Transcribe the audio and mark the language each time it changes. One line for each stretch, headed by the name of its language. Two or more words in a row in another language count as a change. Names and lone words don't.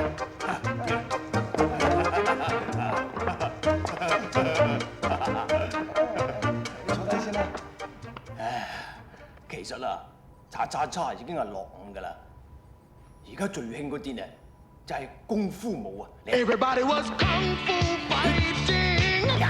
Cantonese: 你坐低先啦。唉，其實啊，叉叉叉已經係落伍㗎啦。而家最興嗰啲呢，就係功夫舞啊 ！
English: Everybody was kung fu fighting。